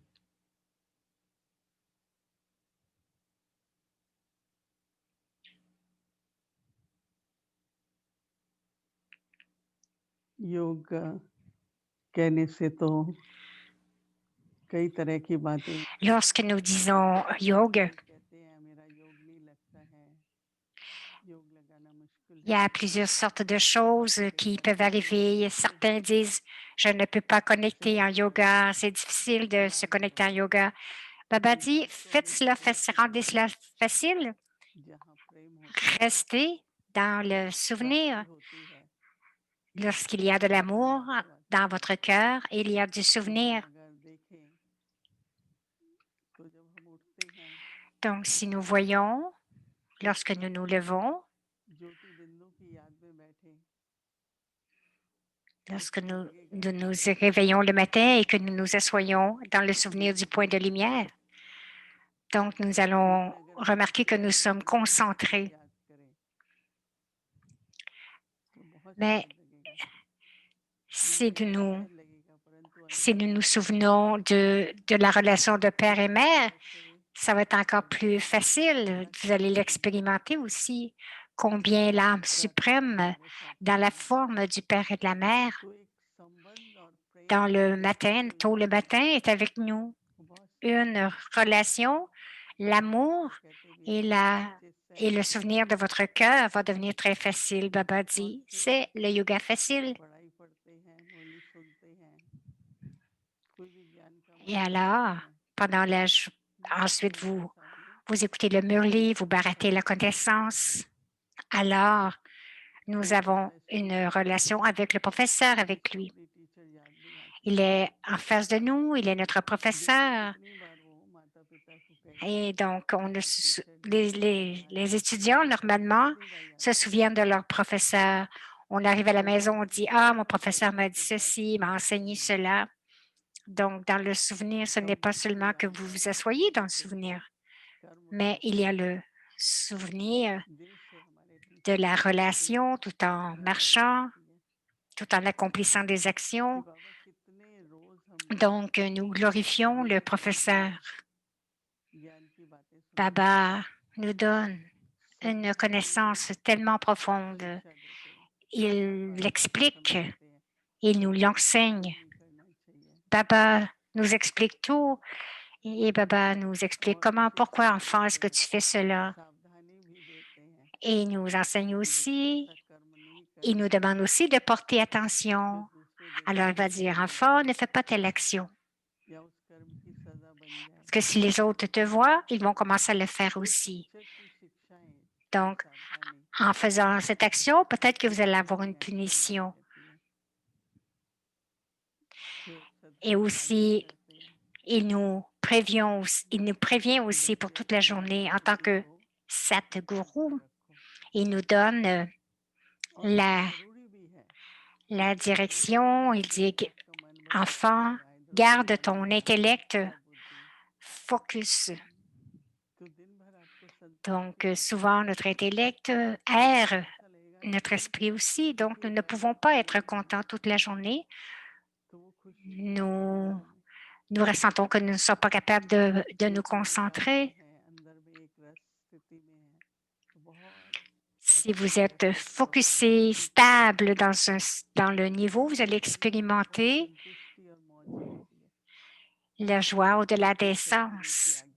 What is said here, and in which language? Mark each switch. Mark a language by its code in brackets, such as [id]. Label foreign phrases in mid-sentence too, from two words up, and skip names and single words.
[hi] योग कहने से तो कई तरह की बातें [fr] Lorsque nous disons yoga, [hi] कहते हैं मेरा योग नहीं लगता है, योग लगाना मुश्किल [fr] il y [hi] है, [fr] a plusieurs sortes de choses qui peuvent arriver. Certains disent, je ne peux pas connecter en yoga, c'est difficile de se connecter en yoga. Baba dit, faites cela, rendez cela facile. [hi] जहाँ प्रेम होता है, [fr] Restez dans le souvenir. [hi] प्राप्ति होती है, [fr] Lorsqu'il y a de l'amour [hi] तो आती [fr] dans [hi] है। [fr] votre cœur, il y a du souvenir. [hi] अगर देखें तो जब हम उठते हैं, [fr] Donc, si nous voyons, lorsque nous nous levons, [hi] ज्योति बिंदु की याद में बैठे, [fr] lorsque nous nous réveillons le matin et que nous nous assoyons dans le souvenir du point de lumière. Donc, nous allons remarquer que nous sommes concentrés. [hi] याद करें तो बहुत [fr] Mais [hi] समय लगेगा, [fr] si [hi] लगेगा [fr] nous, [hi] शायद लगेगा, परंतु [fr] si nous [hi] अनुभव [fr] nous souvenons de la relation de père et mère, [hi] करे [fr] ça va être encore plus facile. Vous allez l'expérimenter aussi. Combien l'âme suprême, dans la forme du père et de la mère, [hi] तो एक संबंध और प्रेम [fr] dans le [hi] हमारे [fr] matin, [hi] जीवन [fr] tôt le [hi] में [fr] matin, est avec nous. [hi] बहुत [fr] Une relation, l'amour [hi] तो कहते भी [fr] et, [hi] हैं जिस [fr] et le [hi] सहज [fr] souvenir de votre cœur va devenir très facile. Baba [hi] बहुत [fr] dit, [hi] से [fr] c'est le yoga facile. [hi] पढ़ाई पढ़ते हैं, मुरली सुनते हैं, कोई भी ज्ञान का [fr] Et [hi] मंत्र लेते [fr] alors, [hi] हैं, [fr] pendant [hi] गुरु [fr] ensuite, [hi] महाराज सामने [fr] vous écoutez le murli, vous baratez la connaissance. Alors, nous [hi] गुरु [fr] avons [hi] महाराज [fr] une [hi] सामने [fr] relation avec le professeur, [hi] एक [fr] avec lui. [hi] अपनी टीचर याद नहीं आती [fr] Il [hi] है, [fr] est en face de nous, il est notre [hi] दिन में [fr] professeur. [hi] कितनी बार वो माता पिता को कहेंगे [fr] Et donc, [hi] मेरा टीचर टीचर याद आ रहा [fr] les [hi] है, [fr] étudiants, normalement, [hi] कितनी बार याद [fr] se [hi] करेंगे, [fr] souviennent de leur professeur. On arrive à la [hi] तो [fr] maison, on [hi] अपनी [fr] dit, ah, mon [hi] टीचर के [fr] professeur m'a dit [hi] के बाद [fr] ceci, m'a enseigné [hi] में [fr] cela. Donc, dans le souvenir, ce n'est [hi] शब्द [fr] pas [hi] भी [fr] seulement que [hi] याद [fr] vous [hi] आ [fr] vous [hi] रहे [fr] asseyez [hi] हैं, [fr] dans le [hi] कितने [fr] souvenir, [hi] कर्म [fr] mais il [hi] करते [fr] y a [hi] हैं, [fr] le souvenir [hi] दिल से हमारे [fr] de [hi] टीचर [fr] la [hi] के प्रति [fr] relation tout en [hi] भावना [fr] marchant, [hi] होती है [fr] tout en accomplissant des [hi] कि [fr] actions. [hi] बाबा कितने रोज हम [fr] Donc, nous glorifions le [hi] हमें [fr] professeur. [hi] ज्ञान की बातें सुनाते हैं, [fr] Baba nous donne une [hi] सत्य की [fr] connaissance tellement profonde. [hi] शिक्षा देते हैं, [fr] Il [hi] बार बार [fr] l'explique, [hi] समझाते हैं, [fr] il nous [hi] ऐसा [fr] l'enseigne. [hi] नहीं करना चाहिए, [fr] Baba nous explique tout et Baba nous explique [hi] और [fr] comment, pourquoi, [hi] शिक्षा [fr] enfant, est-ce que [hi] देकर [fr] tu fais cela? [hi] सावधानी भी देते हैं [fr] Et il nous enseigne [hi] कि बच्चे [fr] aussi, [hi] ऐसा कर्म नहीं [fr] il nous [hi] करना [fr] demande aussi de porter [hi] जो [fr] attention. [hi] दूसरे [fr] Alors, [hi] देखते [fr] il va [hi] ही [fr] dire, [hi] बुरा [fr] enfant, [hi] लगे [fr] ne fais pas telle action. [hi] या उस कर्म की सजा बन जाए, [fr] Parce que si les autres te voient, ils vont commencer à le faire [hi] तो [fr] aussi. [hi] टीचर की शिक्षाएं, ये [fr] Donc, [hi] सावधानी [fr] en faisant cette action, peut-être que vous allez [hi] कितने [fr] avoir une [hi] ज्ञान की याद [fr] punition. [hi] रहती है, फिर [fr] Et [hi] सदगुरु आज्ञा [fr] aussi, [hi] करते हैं [fr] il nous prévient [hi] कि [fr] aussi pour [hi] बच्चे [fr] toute la [hi] अपनी [fr] journée en tant [hi] स्थिति [fr] que [hi] को [fr] Satguru. [hi] सुधार रखो, [fr] Il nous donne [hi] और ये [fr] la, [hi] जरूरी भी है, [fr] la [hi] ये जरूरी भी है [fr] direction. Il [hi] कि जब [fr] dit, [hi] भी आपका मन भटकता [fr] enfant, [hi] हुआ इधर-उधर [fr] garde [hi] चला [fr] ton [hi] जाए, [fr] intellect [hi] चित्त बुद्धि, [fr] focus. [hi] तो दिन भर आपको संतुलित [fr] Donc, [hi] ही रहना है, [fr] souvent, notre intellect erre, [hi] ऐसा लगेगा ना [fr] notre esprit aussi. [hi] कि [fr] Donc, nous [hi] कोई [fr] ne pouvons pas [hi] गड़बड़ [fr] être [hi] हो रही [fr] contents [hi] है, [fr] toute la journée. [hi] तो वो खुशी नहीं आती है [fr] Nous, [hi] दिल में, [fr] nous ressentons que nous ne sommes pas capables de nous [hi] लेकिन जब बाबा [fr] concentrer. [hi] है अंदर में एक रस स्थिति में है, तो बहुत [fr] Si [hi] अच्छा [fr] vous êtes [hi] महसूस होगा, [fr] focusé, [hi] बहुत ही [fr] stable dans le niveau, vous allez [hi] बहुत [fr] expérimenter [hi] संतुष्टि और मौज मिलती है, [fr] la joie au-delà [hi] फिर [fr] des [hi] सतगुरु की [fr] sens.